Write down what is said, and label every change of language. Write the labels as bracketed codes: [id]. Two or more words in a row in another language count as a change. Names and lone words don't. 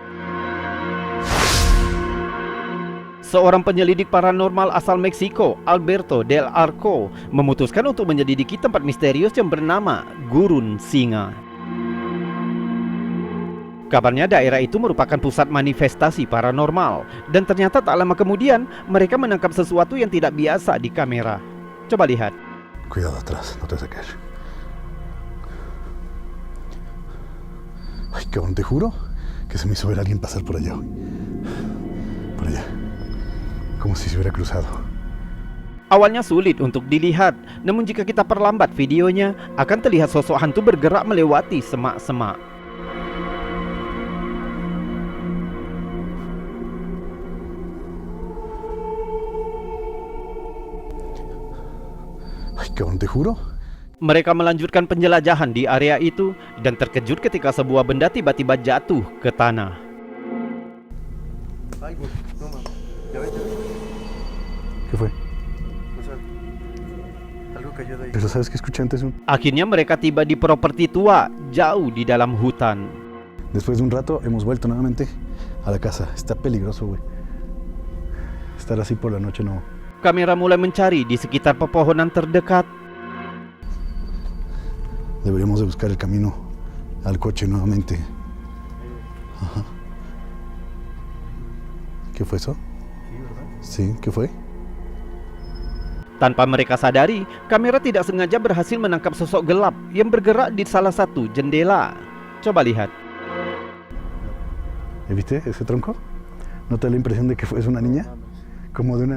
[id] Seorang penyelidik paranormal asal Meksiko, Alberto Del Arco, memutuskan untuk menyelidiki tempat misterius yang bernama Gurun Singa. Kabarnya daerah itu merupakan pusat manifestasi paranormal, dan ternyata tak lama kemudian mereka menangkap sesuatu yang tidak biasa di kamera. Coba lihat. [es] Cuidado atrás, no te vas a caer. Ay, cabrón, te juro que se me hizo ver a alguien pasar por allá, güey. Por allá. Como si se hubiera cruzado. [id] Awalnya sulit untuk dilihat, namun jika kita perlambat videonya, akan terlihat sosok hantu bergerak melewati semak-semak. [es] Ay, cabrón, te juro. [id] Mereka melanjutkan penjelajahan di area itu dan terkejut ketika sebuah benda tiba-tiba jatuh ke tanah. [es] Ay, güey, no mames. Ya ves, ya ves. ¿Qué fue? O sea, algo cayó de ahí. Pero ¿sabes qué escuché antes? [id] Akhirnya mereka tiba di properti tua, jauh di dalam hutan. [es] Después de un rato hemos vuelto nuevamente a la casa. Está peligroso, güey. Estar así por la noche no. [id] Kamera mulai mencari di sekitar pepohonan terdekat. [es] Deberíamos de buscar el camino al coche nuevamente. Ajá. ¿Qué fue eso? Sí, ¿verdad? Sí, ¿qué fue? [id] Tanpa mereka sadari, kamera tidak sengaja berhasil menangkap sosok gelap yang bergerak di salah satu jendela. Coba lihat. [es] ¿Viste ese tronco? ¿No te da la impresión de que fue una niña? Como de una...